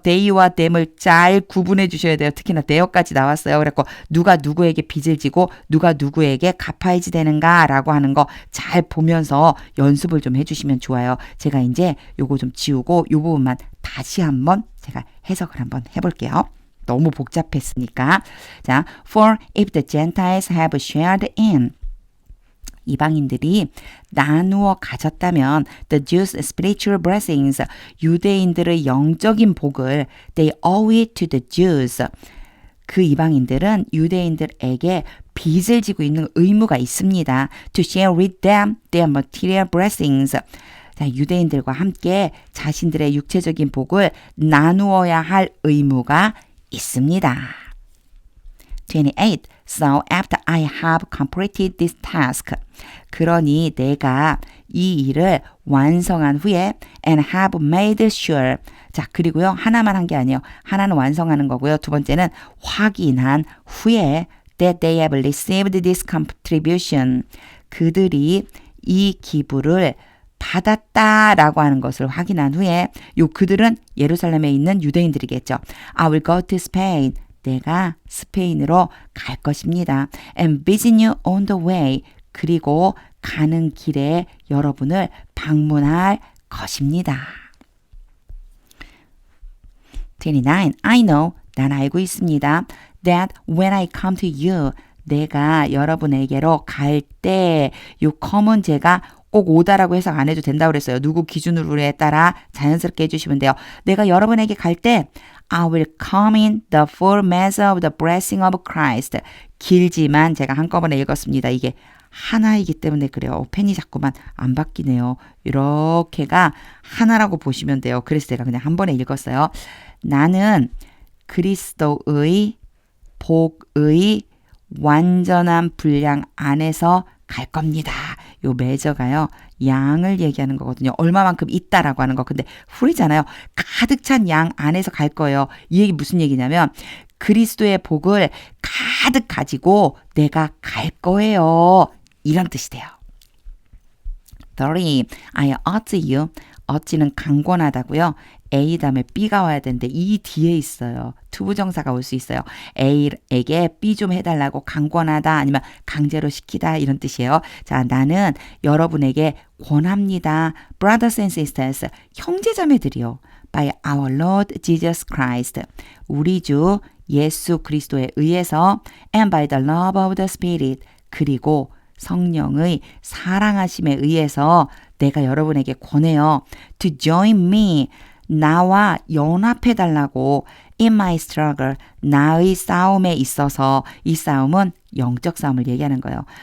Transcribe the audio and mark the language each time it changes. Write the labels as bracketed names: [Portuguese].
[Korean] they와 them을 잘 구분해 주셔야 돼요. 특히나 they까지 나왔어요. 그래서 누가 누구에게 빚을 지고 누가 누구에게 갚아야지 되는가 라고 하는 거 잘 보면서 연습을 좀 해주시면 좋아요. 제가 이제 요거 좀 지우고 요 부분만 다시 한번 제가 해석을 한번 해볼게요. 너무 복잡했으니까. [English] 자, for if the Gentiles have shared in [Korean] 이방인들이 나누어 가졌다면 [English] the Jews' spiritual blessings [Korean] 유대인들의 영적인 복을 [English] they owe it to the Jews [Korean] 그 이방인들은 유대인들에게 빚을 지고 있는 의무가 있습니다. [English] To share with them their material blessings. [Korean] 자, 유대인들과 함께 자신들의 육체적인 복을 나누어야 할 의무가 있습니다. 28. [English] So after I have completed this task. [Korean] 그러니 내가 이 일을 완성한 후에 [English] and have made sure. [Korean] 자, 그리고요. 하나만 한 게 아니에요. 하나는 완성하는 거고요. 두 번째는 확인한 후에 [English] that they have received this contribution. [Korean] 그들이 이 기부를 받았다라고 하는 것을 확인한 후에 요 그들은 예루살렘에 있는 유대인들이겠죠. [English] I will go to Spain. [Korean] 내가 스페인으로 갈 것입니다. [English] And visit you on the way. [Korean] 그리고 가는 길에 여러분을 방문할 것입니다. [English] 29. I know. [Korean] 난 알고 있습니다. [English] That when I come to you. [Korean] 내가 여러분에게로 갈 때 요 come은 제가 꼭 오다라고 해석 안 해도 된다고 그랬어요. 누구 기준으로에 따라 자연스럽게 해주시면 돼요. 내가 여러분에게 갈 때 [English] I will come in the full measure of the blessing of Christ. [Korean] 길지만 제가 한꺼번에 읽었습니다. 이게 하나이기 때문에 그래요. 펜이 자꾸만 안 바뀌네요. 이렇게가 하나라고 보시면 돼요. 그래서 제가 그냥 한 번에 읽었어요. 나는 그리스도의 복의 완전한 분량 안에서 갈 겁니다. 요 메저가요. 양을 얘기하는 거거든요. 얼마만큼 있다라고 하는 거. 근데 풀이잖아요. 가득 찬 양 안에서 갈 거예요. 이 얘기 무슨 얘기냐면 그리스도의 복을 가득 가지고 내가 갈 거예요. 이런 뜻이 돼요. 30. [English] I urge you. [Korean] urge는 강권하다고요. A 다음에 B가 와야 되는데 이 뒤에 있어요. 투부정사가 올 수 있어요. A에게 B 좀 해달라고 강권하다 아니면 강제로 시키다 이런 뜻이에요. 자, 나는 여러분에게 권합니다. [English] Brothers and sisters, [Korean] 형제자매들이요. [English] By our Lord Jesus Christ, [Korean] 우리 주 예수 그리스도에 의해서 [English] and by the love of the Spirit, [Korean] 그리고 성령의 사랑하심에 의해서 내가 여러분에게 권해요. [English] To join me, [Korean] 나와 연합해달라고 [English] in my struggle, [Korean] 나의 싸움에 있어서 이 싸움은 영적 싸움을 얘기하는 거예요.